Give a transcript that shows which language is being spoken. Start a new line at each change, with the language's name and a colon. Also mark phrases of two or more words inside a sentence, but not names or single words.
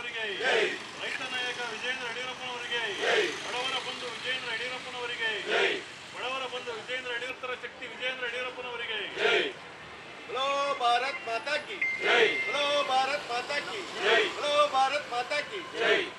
Kannada: ರೈತ ನಾಯಕ ವಿಜಯೇಂದ್ರ ಯಡಿಯೂರಪ್ಪನವರಿಗೆ, ಬಡವರ ಬಂಧು ವಿಜಯೇಂದ್ರ ಯಡಿಯೂರಪ್ಪನವರಿಗೆ, ಬಡವರ ಬಂಧು ವಿಜಯೇಂದ್ರ ಯಡಿಯೂರಪ್ಪರ ಶಕ್ತಿ ವಿಜಯೇಂದ್ರ ಯಡಿಯೂರಪ್ಪನವರಿಗೆ.
Hindi: बोलो भारत माता की जय, बोलो भारत माता की जय, बोलो भारत माता की जय.